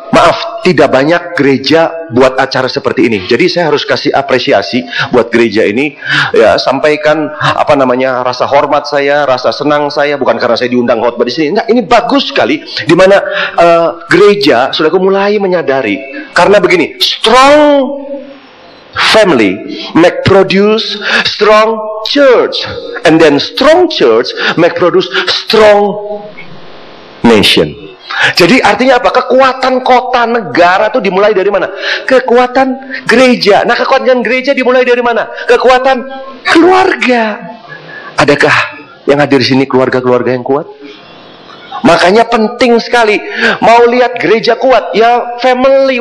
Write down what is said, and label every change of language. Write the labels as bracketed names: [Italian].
[Indonesian] Maaf, tidak banyak gereja buat acara seperti ini. Jadi saya harus kasih apresiasi buat gereja ini. Ya, sampaikan rasa hormat saya, rasa senang saya, bukan karena saya diundang khotbah di sini. Enggak, ini bagus sekali di mana gereja sudah mulai menyadari. Karena begini, [English] strong family make produce strong church, and then strong church make produce strong nation. [Indonesian] Jadi artinya apa? Kekuatan kota, negara itu dimulai dari mana? Kekuatan gereja. Nah, kekuatan gereja dimulai dari mana? Kekuatan keluarga. Adakah yang hadir di sini keluarga-keluarga yang kuat? Makanya penting sekali. Mau lihat gereja kuat, ya family.